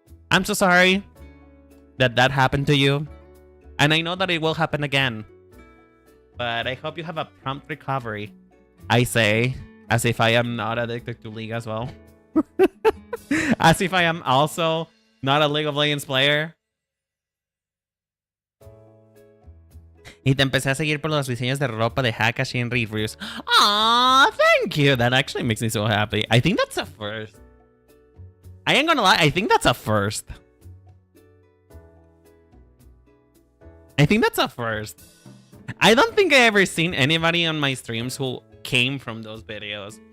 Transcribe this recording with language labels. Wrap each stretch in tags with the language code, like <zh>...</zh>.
<en>I'm so sorry that happened to you. And I know that it will happen again. But I hope you have a prompt recovery. I say, as if I am not addicted to League as well. As if I am also not a League of Legends player.</en> <es>Y te empecé a seguir por los diseños de ropa de Hakashi and reviews.</es> <en>Aw, thank you. That actually makes me so happy. I think that's a first. I ain't gonna lie, I think that's a first. I think that's a first. I don't think I ever seen anybody on my streams who came from those videos.</en>